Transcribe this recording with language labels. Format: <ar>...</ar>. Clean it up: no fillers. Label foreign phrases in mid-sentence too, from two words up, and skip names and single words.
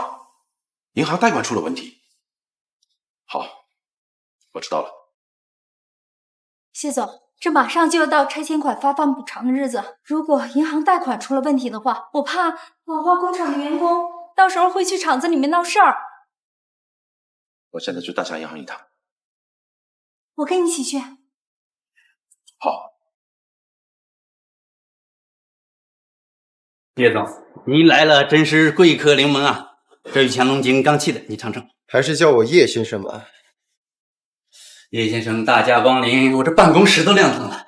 <zh>銀行貸款出了問題。好，我知道了。謝總，這馬上就要到拆遷款發放補償的日子，如果銀行貸款出了問題的話，我怕老化工廠的員工到時候會去廠子裡面鬧事兒。我現在去大夏銀行一趟。我跟你一起去。好。叶总，你来了，真是贵客临门啊！这玉乾隆井刚沏的，你尝尝。还是叫我叶先生吧。叶先生大驾光临，我这办公室都亮堂了。</zh>